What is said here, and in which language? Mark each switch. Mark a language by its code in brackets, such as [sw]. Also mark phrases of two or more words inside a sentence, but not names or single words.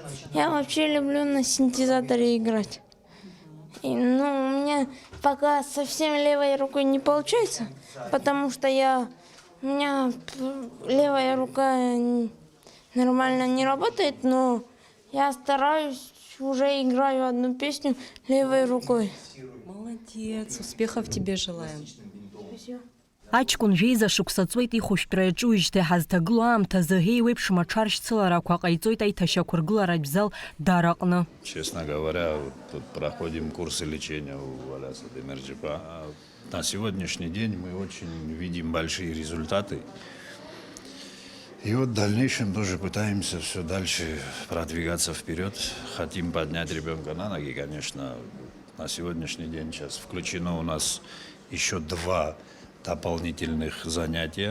[ru] Я вообще люблю на синтезаторе играть. И, у меня пока совсем левой рукой не получается, потому что у меня левая рука нормально не работает, но я стараюсь, уже играю одну песню левой рукой. Молодец, успехов тебе желаем. Спасибо. [ab] Аҷкәын жәеиза шықәса ҵуеит ихәышәтәра иаҿуижьҭеи ҳазҭагылоу аамҭазы еиуеиԥшым аҽаршьцыларақәа ҟаиҵоит аиҭашьақәыргыларатә зал Дараҟны. [ru] Честно говоря, тут проходим курсы лечения у Аляса Демирджипа. На сегодняшний день мы очень видим большие результаты. И вот в дальнейшем тоже пытаемся все дальше продвигаться вперед. Хотим поднять ребенка на ноги, конечно. На сегодняшний день сейчас включено у нас еще 2 дополнительных занятия.